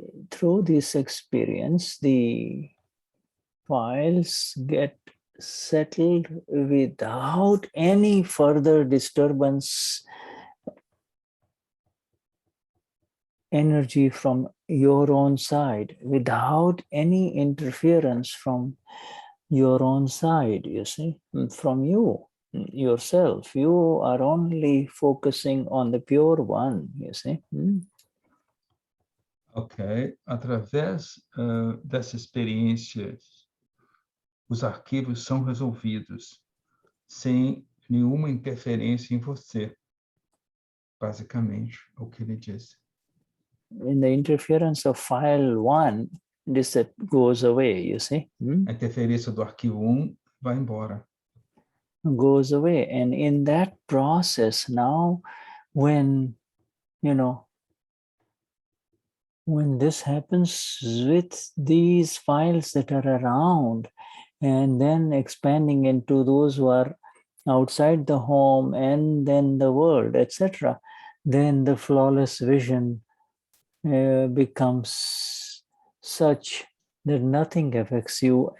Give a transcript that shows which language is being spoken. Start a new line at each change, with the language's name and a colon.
English: through this experience, the files get settled without any further disturbance, energy from your own side, without any interference from your own side, you see, from you, yourself. You are only focusing on the pure one, you see. Ok.
Portuguese: Através dessa experiência, os arquivos são resolvidos sem nenhuma interferência em você. Basicamente, o que ele disse.
English: In the interference of file 1, this goes away, you see.
Portuguese: A interferência do arquivo 1 vai embora.
English: Goes away. And in that process now, when this happens with these files that are around, and then expanding into those who are outside the home and then the world, etc., then the flawless vision becomes such that nothing affects you.